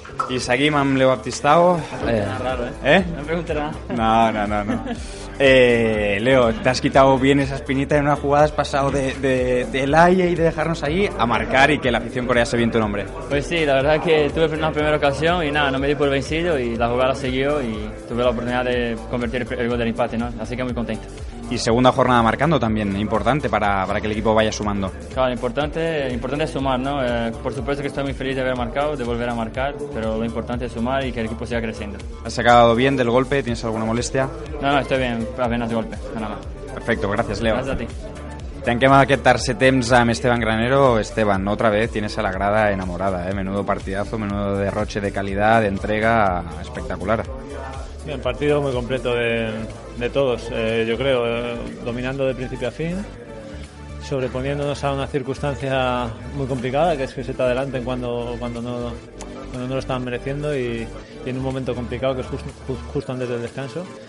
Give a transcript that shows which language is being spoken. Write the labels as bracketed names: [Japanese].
[Catalan] I seguim amb Leo Baptistao. [Spanish] Raro, ¿eh? No me preguntará. No. Leo, te has quitado bien esa espinita en una jugada, has pasado del aire y de dejarnos ahí a marcar y que la afición corease bien tu nombre. Pues sí, la verdad que tuve una primera ocasión y nada, no me di por vencido y la jugada siguió y tuve la oportunidad de convertir el gol del empate, ¿no? Así que muy contento. Y segunda jornada marcando también, importante para que el equipo vaya sumando. Claro, importante es sumar, ¿no? Por supuesto que estoy muy feliz de haber marcado, de volver a marcar, pero lo importante es sumar y que el equipo siga creciendo. ¿Has acabado bien del golpe? ¿Tienes alguna molestia? No, estoy bien, apenas de golpe, nada más. Perfecto, gracias, Leo. Gracias a ti. [Catalan] Tanquem aquest tercer temps amb Esteban Granero. [Spanish] Esteban, otra vez tienes a la grada enamorada, ¿eh? Menudo partidazo, menudo derroche de calidad, de entrega espectacular. Bien, partido muy completo de todos, yo creo, dominando de principio a fin, sobreponiéndonos a una circunstancia muy complicada, que es que se te adelanten cuando no lo estaban mereciendo y en un momento complicado que es justo antes del descanso.